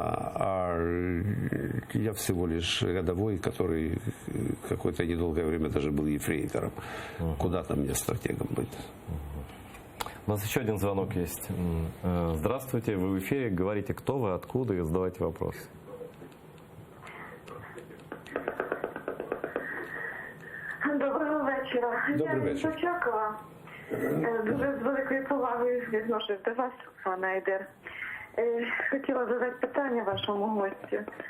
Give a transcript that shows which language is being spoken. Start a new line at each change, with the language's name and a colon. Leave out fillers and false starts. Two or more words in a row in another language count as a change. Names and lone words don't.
Russian: А я всего лишь рядовой, который какое-то недолгое время даже был ефрейтором. Куда там мне стратегом быть? У нас еще один звонок есть. Здравствуйте, вы в эфире. Говорите, кто вы, откуда, и задавайте вопрос.
Ukrainian: Доброго вечора. Добрий Я вечір. з Очакова. Дуже з великою повагою відношусь до вас, пане Айдер. Хотіла задати питання вашому гостю.